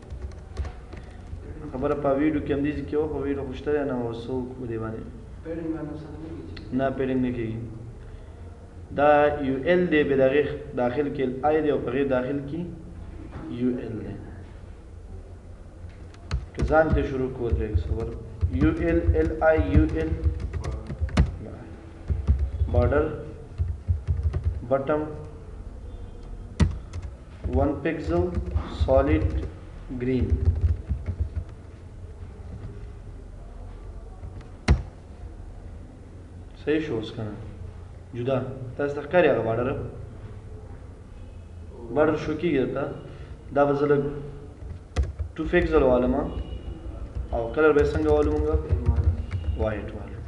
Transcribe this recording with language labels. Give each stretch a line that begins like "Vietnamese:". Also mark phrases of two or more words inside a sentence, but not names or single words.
Pashto: خبره په ویډیو کې همدې کې وه خو ویډیو خو شته دی نه اوس څه وکړو دې باندې نه پیډنګ نه کېږي دا یو ال دی به د هغې داخل کې ال آی دی او په هغې داخل کې یو ال دی که ځان ته شروع کړو درېږه صبر یو ال ال آی یو ال
English: border bottom 1 pixel solid green.
Pashto: صحیح شو اوس کنه جدا تاسو ته ښکاري هغه بارډر شو کېږي درته دا به زه لږ 2 pixel والم او کلر به یې څنګه والو مونږ وایټ والو